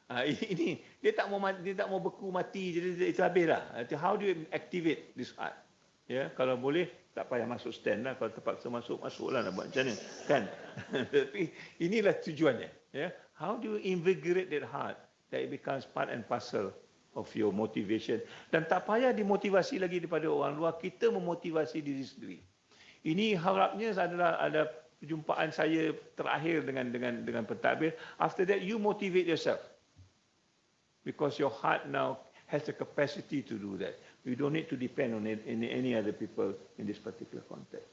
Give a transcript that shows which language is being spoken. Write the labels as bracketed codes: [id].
[ms] Ini dia tak mau beku mati, jadi itu habislah. [en] How do you activate this heart? [ms] Ya, kalau boleh tak payah masuk stand lah. Kalau terpaksa masuklah nak buat macam mana, kan? Tapi inilah tujuannya. [en] Ya, how do you invigorate that heart that it becomes part and parcel of your motivation? [ms] Dan tak payah dimotivasi lagi daripada orang luar. Kita memotivasi diri sendiri. Ini harapnya adalah ada perjumpaan saya terakhir dengan pentadbir. [en] After that, you motivate yourself, because your heart now has the capacity to do that. You don't need to depend on any other people in this particular context.